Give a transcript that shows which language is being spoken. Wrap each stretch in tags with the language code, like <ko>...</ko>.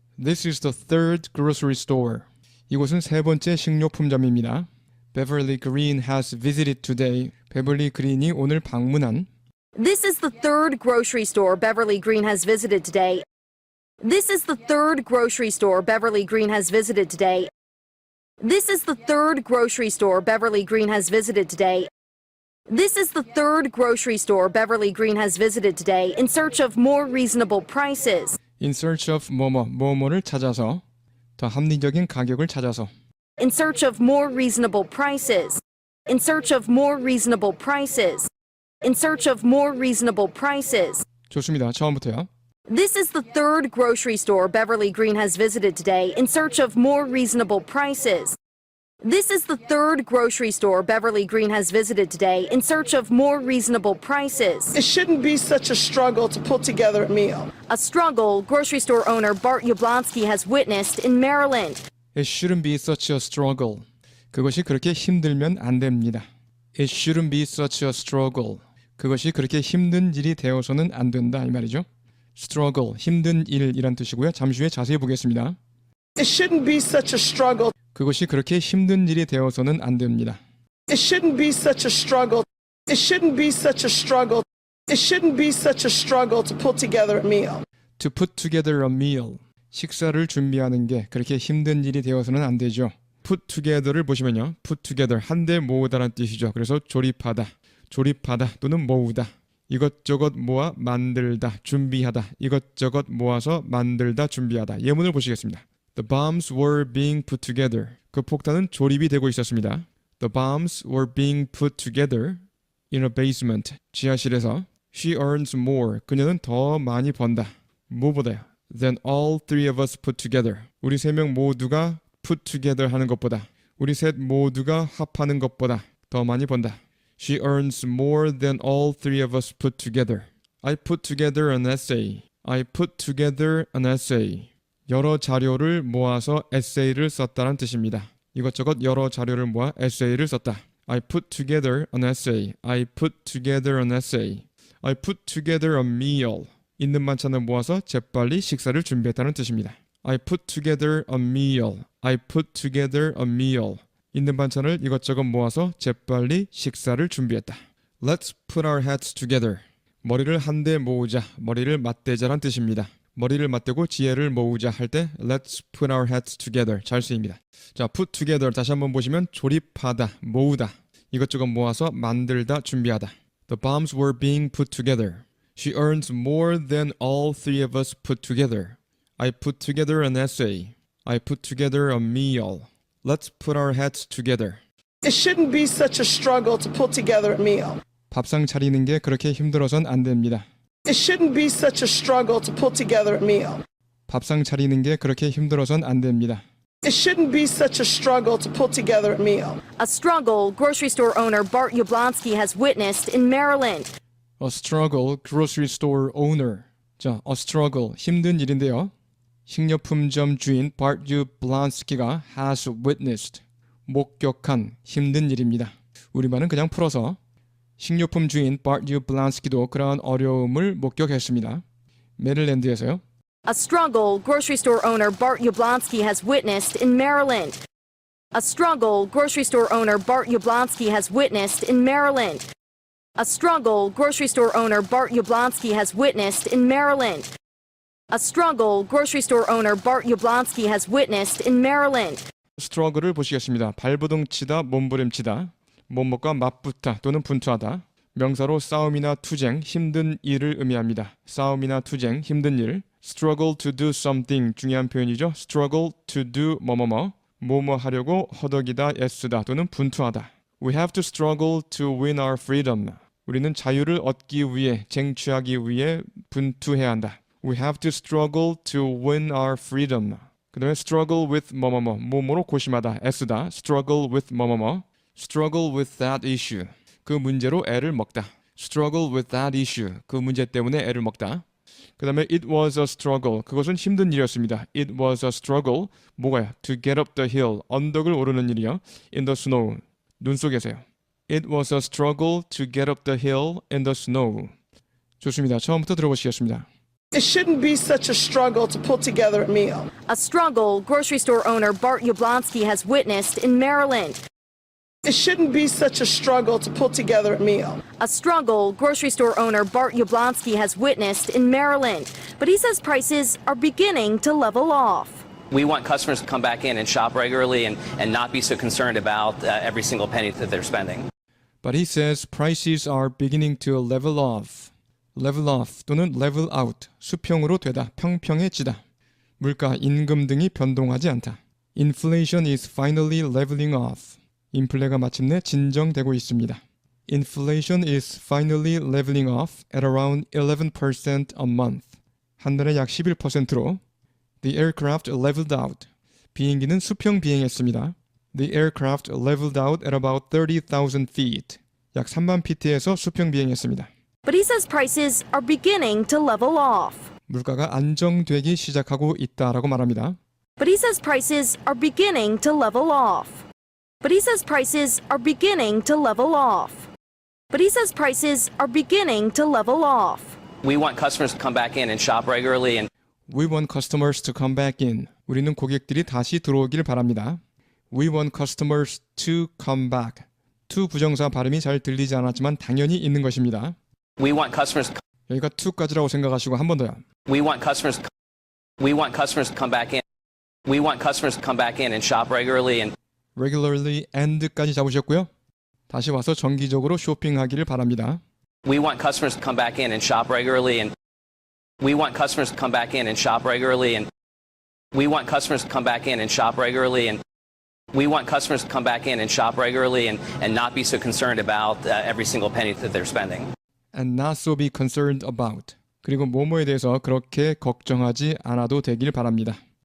<en>This is the third grocery store.</en> <ko>이곳은 세 번째 식료품점입니다.</ko> <en>Beverly Green has visited today.</en> <ko>베벌리 그린이 오늘 방문한.</ko> <en>This is the third grocery store Beverly Green has visited today. This is the third grocery store Beverly Green has visited today. This is the third grocery store Beverly Green has visited today. This is the third grocery store Beverly Green has visited today in search of more reasonable prices. In search of</en> <ko>뭐뭐를 찾아서 더 합리적인 가격을 찾아서.</ko> <en>In search of more reasonable prices. In search of more reasonable prices. In search of more reasonable prices.</en> <ko>좋습니다. 처음부터요.</ko> <en>This is the third grocery store Beverly Green has visited today in search of more reasonable prices. This is the third grocery store Beverly Green has visited today in search of more reasonable prices. It shouldn't be such a struggle to put together a meal. A struggle grocery store owner Bart Yablonsky has witnessed in Maryland. It shouldn't be such a struggle.</en> <ko>그것이 그렇게 힘들면 안 됩니다.</ko> <en>It shouldn't be such a struggle.</en> <ko>그것이 그렇게 힘든 일이 되어서는 안 된다 이 말이죠. struggle, 힘든 일이란 뜻이고요. 잠시 후에 자세히 보겠습니다.</ko> <en>It shouldn't be such a struggle.</en> <ko>그것이 그렇게 힘든 일이 되어서는 안 됩니다.</ko> <en>It shouldn't be such a struggle. It shouldn't be such a struggle. It shouldn't be such a struggle to put together a meal. To put together a meal.</en> <ko>식사를 준비하는 게 그렇게 힘든 일이 되어서는 안 되죠. put together를 보시면요. put together, 한데 모으다라는 뜻이죠. 그래서 조립하다, 또는 모으다. 이것저것 모아 만들다, 준비하다. 이것저것 모아서 만들다, 준비하다. 예문을 보시겠습니다.</ko> <en>The bombs were being put together.</en> <ko>그 폭탄은 조립이 되고 있었습니다.</ko> <en>The bombs were being put together in a basement.</en> <ko>지하실에서.</ko> <en>She earns more.</en> <ko>그녀는 더 많이 번다. 뭐보다요?</ko> <en>Than all three of us put together.</en> <ko>우리 세 명 모두가 put together 하는 것보다, 우리 셋 모두가 합하는 것보다 더 많이 번다.</ko> <en>She earns more than all three of us put together. I put together an essay. I put together an essay.</en> <ko>여러 자료를 모아서 에세이를 썼다는 뜻입니다. 이것저것 여러 자료를 모아 에세이를 썼다.</ko> <en>I put together an essay. I put together an essay. I put together a meal.</en> <ko>있는 반찬을 모아서 재빨리 식사를 준비했다는 뜻입니다.</ko> <en>I put together a meal. I put together a meal.</en> <ko>있는 반찬을 이것저것 모아서 재빨리 식사를 준비했다.</ko> <en>Let's put our heads together.</en> <ko>머리를 한데 모으자, 머리를 맞대자란 뜻입니다. 머리를 맞대고 지혜를 모으자 할 때</ko> <en>Let's put our heads together</en> <ko>잘 쓰입니다. 자, put together 다시 한번 보시면 조립하다, 모으다. 이것저것 모아서 만들다, 준비하다.</ko> <en>The bombs were being put together. She earns more than all three of us put together. I put together an essay. I put together a meal. Let's put our heads together. It shouldn't be such a struggle to put together a meal.</en> <ko>밥상 차리는 게 그렇게 힘들어선 안 됩니다.</ko> <en>It shouldn't be such a struggle to put together a meal.</en> <ko>밥상 차리는 게 그렇게 힘들어선 안 됩니다.</ko> <en>It shouldn't be such a struggle to put together a meal. A struggle grocery store owner Bart Yablonsky has witnessed in Maryland. A struggle grocery store owner.</en> <ko>자,</ko> <en>a struggle</en> <ko>힘든 일인데요. 식료품점 주인 Bart Yablonsky가</ko> <en>has witnessed</en> <ko>목격한 힘든 일입니다. 우리말은 그냥 풀어서 식료품 주인 Bart Yablonsky도 그러한 어려움을 목격했습니다. 메릴랜드에서요.</ko> <en>A struggle grocery store owner Bart Yablonsky has witnessed in Maryland. A struggle grocery store owner Bart Yablonsky has witnessed in Maryland. A struggle grocery store owner Bart Yablonsky has witnessed in Maryland. A struggle grocery store owner Bart Yablonsky has witnessed in Maryland.</en> <ko>스트러글을 보시겠습니다. 발버둥치다, 몸부림치다, 몸목과 맞붙다 또는 분투하다. 명사로 싸움이나 투쟁, 힘든 일을 의미합니다. 싸움이나 투쟁, 힘든 일.</ko> <en>struggle to do something</en> <ko>중요한 표현이죠.</ko> <en>struggle to do</en> <ko>뭐뭐 하려고 허덕이다, 애쓰다 또는 분투하다.</ko> <en>We have to struggle to win our freedom.</en> <ko>우리는 자유를 얻기 위해, 쟁취하기 위해 분투해야 한다.</ko> <en>We have to struggle to win our freedom.</en> <ko>그 다음에</ko> <en>struggle with</en> <ko>뭐뭐로 고심하다, 애쓰다.</ko> <en>struggle with struggle with that issue.</en> <ko>그 문제로 애를 먹다.</ko> <en>struggle with that issue.</en> <ko>그 문제 때문에 애를 먹다. 그 다음에</ko> <en>it was a struggle.</en> <ko>그것은 힘든 일이었습니다.</ko> <en>It was a struggle.</en> <ko>뭐가요?</ko> <en>To get up the hill.</en> <ko>언덕을 오르는 일이요.</ko> <en>In the snow.</en> <ko>눈 속에서요.</ko> <en>It was a struggle to get up the hill in the snow.</en> <ko>좋습니다. 처음부터 들어보시겠습니다.</ko> <en>It shouldn't be such a struggle to put together a meal. A struggle grocery store owner Bart Yablonsky has witnessed in Maryland. It shouldn't be such a struggle to put together a meal. A struggle grocery store owner Bart Yablonsky has witnessed in Maryland, but he says prices are beginning to level off. We want customers to come back in and shop regularly and not be so concerned about every single penny that they're spending. But he says prices are beginning to level off. level off</en> <ko>또는</ko> <en>level out,</en> <ko>수평으로 되다, 평평해지다. 물가, 임금 등이 변동하지 않다.</ko> <en>Inflation is finally leveling off.</en> <ko>인플레가 마침내 진정되고 있습니다.</ko> <en>Inflation is finally leveling off at around 11% a month.</en> <ko>한 달에 약 11%로</ko> <en>The aircraft leveled out.</en> <ko>비행기는 수평 비행했습니다.</ko> <en>The aircraft leveled out at about 30,000 feet.</en> <ko>약 3만 피트에서 수평 비행했습니다.</ko> <en>But he says prices are beginning to level off.</en> <ko>물가가 안정되기 시작하고 있다라고 말합니다.</ko> <en>But he says prices are beginning to level off. But he says prices are beginning to level off. But he says prices are beginning to level off. We want customers to come back in and shop regularly and We want customers to come back in.</en> <ko>우리는 고객들이 다시 들어오길 바랍니다.</ko> <en>We want customers to come back.</en> <ko>to 부정사 발음이 잘 들리지 않았지만 당연히 있는 것입니다.</ko> <en>we want customers</en> <ko>여기가 to까지라고 생각하시고 한 번 더요.</ko> <en>we want customers to come back in. We want customers to come back in and shop regularly and</en> <ko>regularly and까지 잡으셨고요. 다시 와서 정기적으로 쇼핑하기를 바랍니다.</ko> <en>We want customers to come back in and shop regularly and we want customers to come back in and shop regularly and we want customers to come back in and shop regularly and we want customers to come back in and shop regularly and not be so concerned about every single penny that they're spending. And not so be concerned about.</en> <ko>그리고 뭐뭐에 대해서 그렇게 걱정하지 않아도 되길 바랍니다.</ko>